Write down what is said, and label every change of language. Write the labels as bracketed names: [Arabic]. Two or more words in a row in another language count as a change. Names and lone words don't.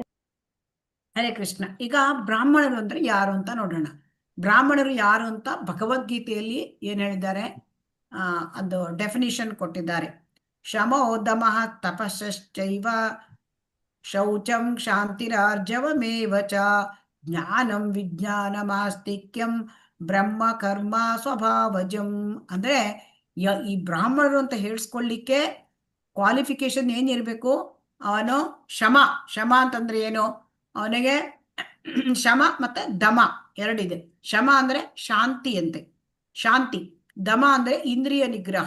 [Kannada] ಹರೇ ಕೃಷ್ಣ. ಈಗ ಬ್ರಾಹ್ಮಣರು ಅಂದ್ರೆ ಯಾರು ಅಂತ ನೋಡೋಣ. ಬ್ರಾಹ್ಮಣರು ಯಾರು ಅಂತ ಭಗವದ್ಗೀತೆಯಲ್ಲಿ ಏನ್ ಹೇಳಿದ್ದಾರೆ? ಅದು ಡೆಫಿನಿಷನ್ ಕೊಟ್ಟಿದ್ದಾರೆ. [Sanskrit] ಶಮೋ ದಮಃ ತಪಶ್ಚೈವ ಶೌಚಂ ಶಾಂತಿರಾರ್ಜವಮೇವ ಚ ಜ್ಞಾನಂ ವಿಜ್ಞಾನಮಾಸ್ತಿಕ್ಯಂ ಬ್ರಹ್ಮ ಕರ್ಮ ಸ್ವಭಾವಜಂ. [Kannada] ಅಂದ್ರೆ ಈ ಬ್ರಾಹ್ಮಣರು ಅಂತ ಹೇಳಿಸ್ಕೊಳ್ಳಿಕ್ಕೆ ಕ್ವಾಲಿಫಿಕೇಶನ್ ಏನಿರ್ಬೇಕು? ಅವನು ಶಮ ಅಂತಂದ್ರೆ ಏನು, ಅವನಿಗೆ ಶಮ ಮತ್ತೆ ದಮ ಎರಡಿದೆ. ಶಮ ಅಂದ್ರೆ ಶಾಂತಿ ಅಂತೆ, ಶಾಂತಿ. ದಮ ಅಂದ್ರೆ ಇಂದ್ರಿಯ ನಿಗ್ರಹ.